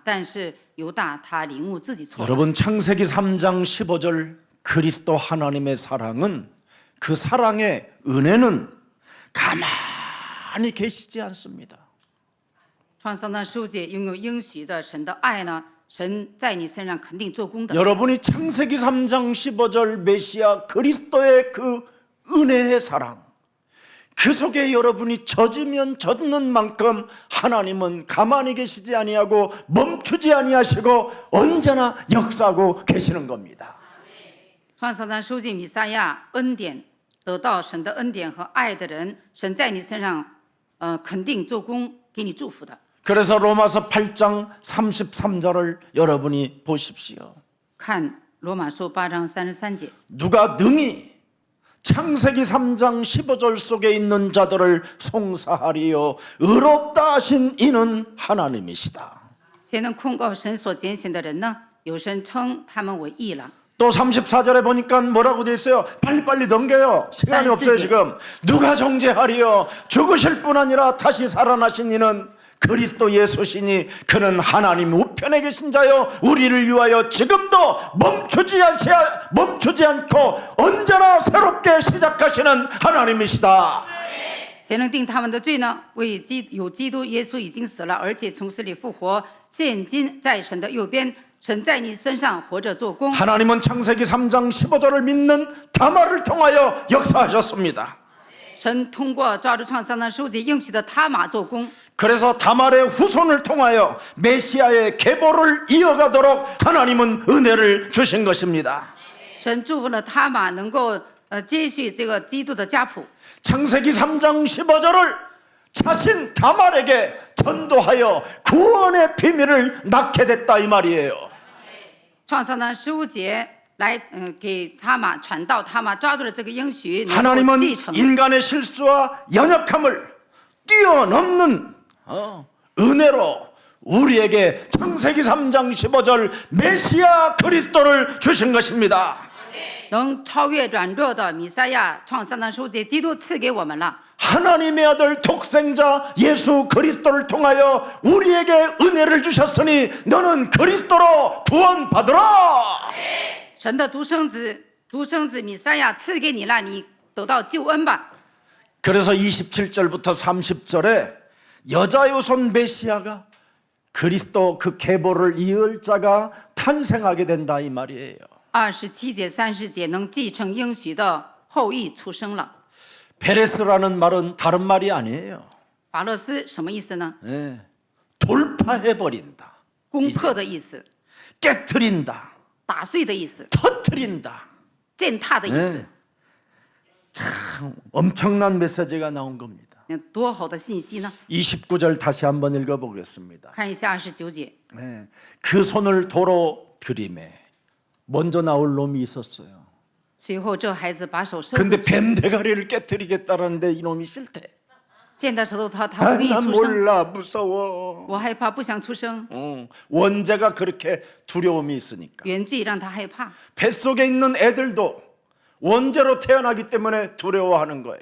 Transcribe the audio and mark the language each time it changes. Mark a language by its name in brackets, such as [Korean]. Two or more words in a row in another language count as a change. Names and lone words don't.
[Chinese] 但是犹大他领悟自己错了。 [Korean] 여러분 창세기 3장 15절 그리스도 하나님의 사랑은 그 사랑의 은혜는 가만히 계시지 않습니다. [Chinese] 创三章15节拥有应许的神的爱呢，神在你身上肯定做工的。 [Korean] 여러분이 창세기 3장 15절 메시아 그리스도의 그 은혜의 사랑 그 속에 여러분이 젖으면 젖는 만큼 하나님은 가만히 계시지 아니하고 멈추지 아니하시고 언제나 역사하고 계시는 겁니다. [Chinese] 创三章收进弥撒亚恩典，得到神的恩典和爱的人，神在你身上肯定做工，给你祝福的。 [Korean] 그래서 로마서 8장 33절을 여러분이 보십시오. [Chinese] 看罗马书8章33节， [Korean] 누가 능히 창세기 3장 15절 속에 있는 자들을 송사하리요 의롭다 하신 이는 하나님이시다. [Chinese] 谁能控告神所拣选的人呢？有神称他们为义了。 [Korean] 또 34절에 보니까 뭐라고 돼 있어요? 빨리빨리 넘겨요. 시간이 없어요 지금. 누가 정죄하리요? 죽으실 뿐 아니라 다시 살아나신 이는 그리스도 예수시니 그는 하나님 우편에 계신 자요 우리를 위하여 지금도 멈추지 않고 언제나 새롭게 시작하시는 하나님이시다. [Chinese] 谁能定他们的罪呢？有基督耶稣已经死了，而且从死里复活，现今在神的右边。神在你身上活着做工。 [Korean] 하나님은 창세기 3장 15절을 믿는 다말을 통하여 역사하셨습니다. [Chinese] 神通过抓住创三章15节应许的他玛做工。 [Korean] 그래서 다말의 후손을 통하여 메시아의 계보를 이어가도록 하나님은 은혜를 주신 것입니다. [Chinese] 神祝福了他玛能够接续这个基督的家谱。 [Korean] 창세기 3장 15절을 자신 다말에게 전도하여 구원의 비밀을 낳게 됐다 이 말이에요. [Chinese] 创三章15节来给他玛传道，他玛抓住了这个应许，能够 [Korean] 하나님은 [Chinese] 继承。 [Korean] 인간의 실수와 연약함을 뛰어넘는 은혜로 우리에게 창세기 3장 15절 메시아 그리스도를 주신 것입니다. [Chinese] 能超越软弱的弥赛亚，创三章15节基督赐给我们了。 [Korean] 하나님의 아들 독생자 예수 그리스도를 통하여 우리에게 은혜를 주셨으니 너는 그리스도로 구원받으라. [Chinese] 神的独生子弥赛亚赐给你了，你得到救恩吧。 [Korean] 그래서 27절부터 30절에 여자 요손 메시아가 그리스도 그 계보를 이을 자가 탄생하게 된다 이 말이에요. [Chinese] 27 节、30节能继承应许的后裔出生了。 [Korean] 페레스라는 말은 다른 말이 아니에요. [Chinese] 法勒斯什么意思呢？ [Korean] 네. 돌파해버린다, [Chinese] 攻破的意思， [Korean] 깨트린다, [Chinese] 打碎的意思， [Korean] 터트린다. [Chinese] 践踏的意思。 [Korean] 참 엄청난 메시지가 나온 겁니다. [Chinese] 多好的信息呢！ [Korean] 29절 다시 한번 읽어보겠습니다. [Chinese] 看一下29节， [Korean] 네. 그 손을 도로 들이매 먼저 나올 놈이 있었어요. [Chinese] 随后这孩子把手伸 [Korean] 근데 [Chinese] 过去， [Korean] 뱀 대가리를 깨뜨리겠다라는데 이놈이 싫대. [Chinese] 见到石头他不愿意 [Korean] 난 [Chinese] 出生， [Korean] 몰라 무서워. [Chinese] 我害怕，不想出生。 [Korean] 원죄가 그렇게 두려움이 있으니까. [Chinese] 原罪让他害怕， [Korean] 뱃속에 있는 애들도 원죄로 태어나기 때문에 두려워하는 거예요.